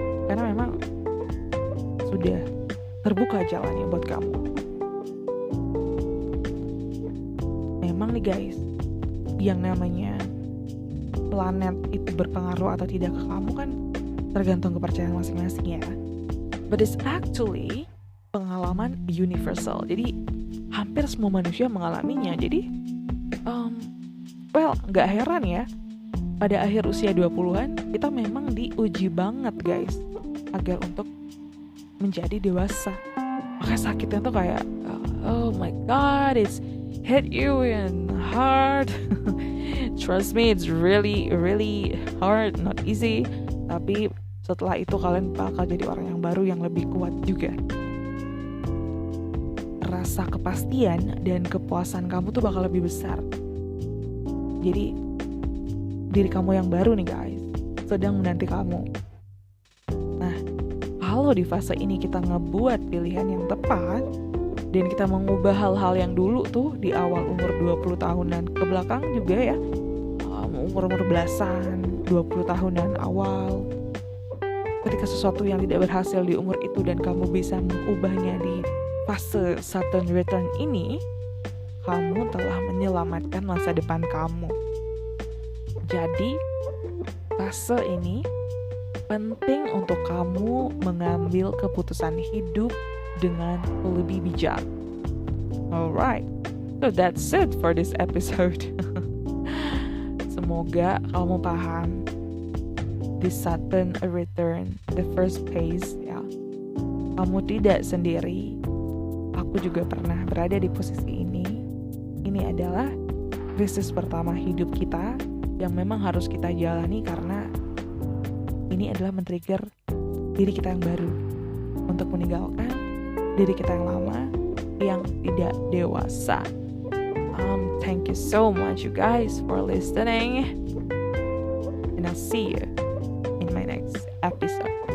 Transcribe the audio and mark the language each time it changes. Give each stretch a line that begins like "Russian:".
Indonesian: Karena memang sudah terbuka jalannya buat kamu. Memang nih guys, yang namanya planet itu berpengaruh atau tidak ke kamu kan tergantung kepercayaan masing-masing ya.
English: But it's actually
Indonesian: pengalaman universal. Jadi hampir semua manusia mengalaminya. Jadi gak heran ya, pada akhir usia 20-an kita memang diuji banget guys agar untuk menjadi dewasa. Makanya sakitnya tuh kayak
English: oh my god, it's hit you in hard. Trust me, it's really really hard, not easy.
Indonesian: Tapi setelah itu kalian bakal jadi orang yang baru yang lebih kuat juga. Rasa kepastian dan kepuasan kamu tuh bakal lebih besar. Jadi diri kamu yang baru nih guys sedang menanti kamu. Nah, kalau di fase ini kita ngebuat pilihan yang tepat dan kita mengubah hal-hal yang dulu tuh di awal umur 20 tahunan ke belakang juga ya, umur-umur belasan, 20 tahunan awal, ketika sesuatu yang tidak berhasil di umur itu dan kamu bisa mengubahnya di fase Saturn return ini, kamu telah menyelamatkan masa depan kamu. Jadi, fase ini penting untuk kamu mengambil keputusan hidup dengan lebih bijak.
English: Alright, so that's it for this episode.
Indonesian: Semoga kamu paham the Saturn return,
English: the first phase
Indonesian: ya. Kamu tidak sendiri. Aku juga pernah berada di posisi ini. Ini adalah krisis pertama hidup kita yang memang harus kita jalani karena ini adalah men-trigger diri kita yang baru untuk meninggalkan diri kita yang lama yang tidak dewasa.
English: Thank you so much you guys for listening, and I'll see you in my next episode.